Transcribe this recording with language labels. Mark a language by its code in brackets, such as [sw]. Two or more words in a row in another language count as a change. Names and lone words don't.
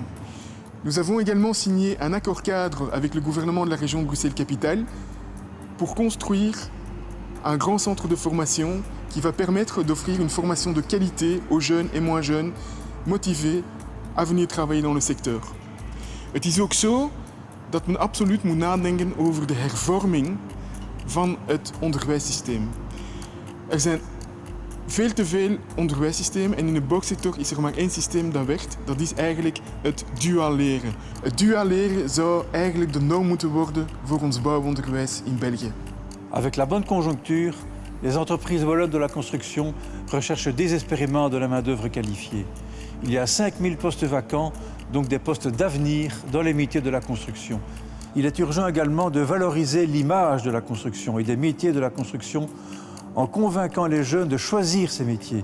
[fr] Nous avons également signé un accord cadre avec le gouvernement de la région de Bruxelles-Capitale pour construire un grand centre de formation qui va permettre d'offrir une formation de qualité aux jeunes et moins jeunes motivés à venir travailler dans le secteur. [nl] Het is ook zo dat men absoluut moet nadenken over de hervorming van het onderwijssysteem. Er zijn veel te veel onderwijssystemen en in de bouwsector is er maar één systeem dat werkt. Dat is eigenlijk het duaal leren. Het duaal leren zou eigenlijk de norm moeten worden voor ons bouwonderwijs in België. [fr] Avec la bonne conjoncture, les entreprises wallonnes de la construction recherchent désespérément de la main-d'œuvre qualifiée. Il y a 5000 postes vacants, donc des postes d'avenir dans les métiers de la construction. Il est urgent également de valoriser l'image de la construction et des métiers de la construction en convainquant les jeunes de choisir ces métiers.